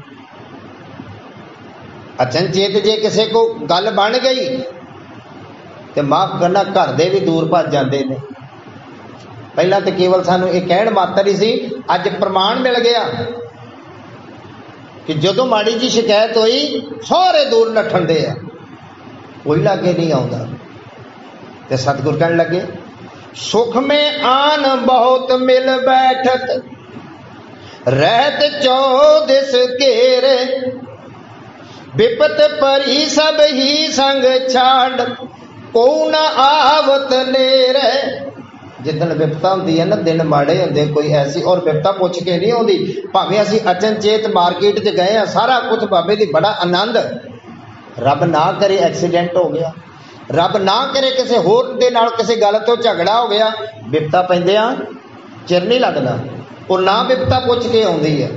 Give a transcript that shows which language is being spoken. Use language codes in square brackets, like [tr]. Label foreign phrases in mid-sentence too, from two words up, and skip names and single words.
[pa] ਅਚਨਚੇਤ ਜੇ ਕਿਸੀ ਕੋ ਗੱਲ ਬਣ ਗਈ ਤਾਂ ਮਾਫ਼ ਕਰਨਾ ਘਰ ਦੇ ਭੀ ਦੂਰ ਭੱਜ ਜਾਂਦੇ ਹੈਂ। ਪਹਿਲਾ ਤਾਂ ਕੇਵਲ ਸਾਨੂੰ ਇਹ ਕਹਿਣ ਮਾਤਰ ਹੀ ਸੀ, ਅੱਜ ਪ੍ਰਮਾਣ ਮਿਲ ਗਿਆ ਕਿ ਜਦੋਂ ਮਾੜੀ ਜਿਹੀ ਸ਼ਿਕਾਇਤ ਹੋਈ ਸਾਰੇ ਦੂਰ ਨੱਠਣ ਦੇ ਆ, ਕੋਈ ਲਾਗੇ ਨਹੀਂ ਆਉਂਦਾ। ਤੇ ਸਤਿਗੁਰ ਕਹਿਣ ਲੱਗੇ ਸੁਖ ਮੈਂ ਆਨ ਬਹੁਤ ਮਿਲ ਬੈਠਤ, ਰਹਤ ਚੌਦਿਸ ਘੇਰੇ, ਬਿਪਤ ਪਰੀ ਸਭ ਹੀ ਸੰਗ ਛਾਡ, ਕੋ ਨ ਆਵਤ ਨੇਰੇ। ਜਿੱਦਣ ਬਿਪਤਾ ਹੁੰਦੀ ਹੈ ਨਾ, ਦਿਨ ਮਾੜੇ ਹੁੰਦੇ ਕੋਈ ਐਸੀ, ਔਰ ਬਿਪਤਾ ਪੁੱਛ ਕੇ ਨਹੀਂ ਆਉਂਦੀ, ਭਾਵੇਂ ਅਸੀਂ ਅਚਨਚੇਤ ਮਾਰਕੀਟ ਚ ਗਏ ਹਾਂ, ਸਾਰਾ ਕੁਝ ਬਾਬੇ ਦੀ ਬੜਾ ਆਨੰਦ, ਰੱਬ ਨਾ ਕਰੇ ਐਕਸੀਡੈਂਟ ਹੋ ਗਿਆ, ਰੱਬ ਨਾ ਕਰੇ ਕਿਸੀ ਹੋਰ ਦੇ ਨਾਲ ਕਿਸੀ ਗੱਲ ਤੋਂ ਝਗੜਾ ਹੋ ਗਿਆ, ਬਿਪਤਾ ਪੈਂਦਿਆਂ ਚਿਰ ਨਹੀਂ ਲੱਗਦਾ, ਔਰ ਨਾ ਬਿਪਤਾ ਪੁੱਛ ਕੇ ਆਉਂਦੀ ਹੈ।